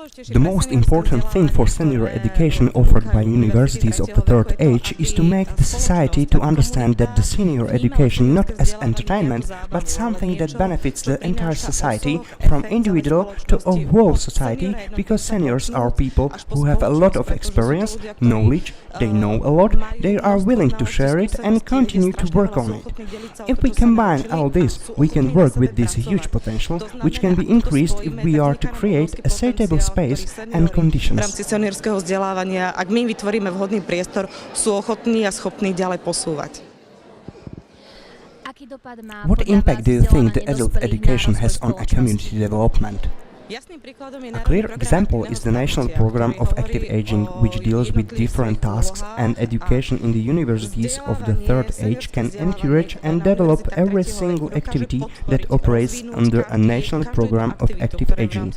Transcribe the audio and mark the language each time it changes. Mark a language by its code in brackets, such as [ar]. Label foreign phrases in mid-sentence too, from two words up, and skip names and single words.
[en] The most important thing for senior education offered by universities of the third age is to make the society to understand that the senior education not as entertainment, but something that benefits the entire society, from individual to a whole society, because seniors are people who have a lot of experience, knowledge, they know a lot, they are willing to share it and continue to work on it. If we combine all this, we can work with this huge potential, which can be increased if we are to create a suitable space and conditions. [sk] V rámci seniorského vzdelávania, ak my vytvoríme vhodný priestor, sú ochotní a schopní ďalej posúvať. [en] What impact do you think the adult education has on a community development? A clear example is the national program of active aging, which deals with different tasks, and education in the universities of the third age can encourage and develop every single activity that operates under a national program of active aging.